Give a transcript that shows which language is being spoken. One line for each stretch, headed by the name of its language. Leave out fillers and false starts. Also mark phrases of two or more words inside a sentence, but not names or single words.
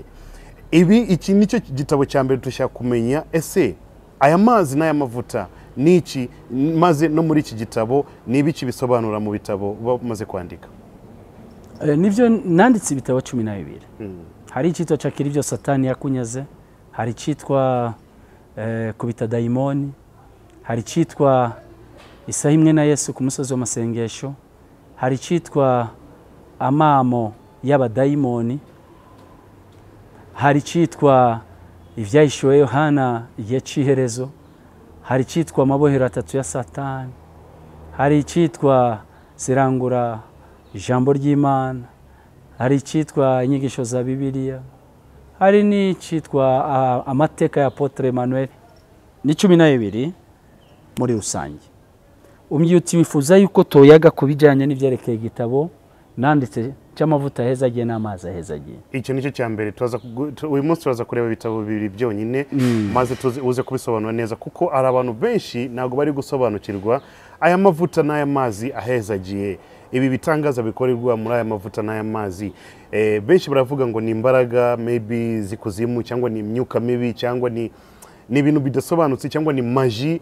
Kinyarwanda: Iki nicyo gitabo cya mbere dushaka kumenya ese aya mazi n'aya mavuta niki maze no muri iki gitabo nibiki bisobanura mu bitabo bamaze kwandika.
Rundi: Nivyo nanditse ibitabo 12.
Kinyarwanda: Hari cyitwa cakira ibyo Satani yakunyaze, hari cyitwa kubita daimoni, hari cyitwa
Rundi: isaha imwe na Yesu ku musozi w'amasengesho, hari icitwa amamo y'abadayimoni, hari icitwa ivyahishwe Yohana igihe c'iherezo, hari icitwa amabohero atatu ya Satani, hari icitwa zirangura ijambo ry'Imana, hari icitwa inyigisho za Bibiliya, hari n'icitwa amateka ya Apotre Emmanuel.
Kinyarwanda: Ni 12 muri rusange.
Rundi: Umyuti wifuza yuko toyaga kubijanye n'ivyerekeye igitabo nanditse cy'amavuta hezagiye n'amazi hezagiye.
Kinyarwanda: Icyo nicyo cyambere uyu munsi turaza kureba ibitabo bibiri byonyine maze uze kubisobanura neza kuko ari abantu benshi nago bari gusobanukirwa aya mavuta n'aya mazi ahezagiye. Ibi bitangaza bikorerwa muri aya mavuta n'aya mazi benshi baravuga ngo ni imbaraga maybe zikuzimu cyangwa ni imyuka mibi cyangwa ni ibintu bidasobanutse cyangwa ni maji.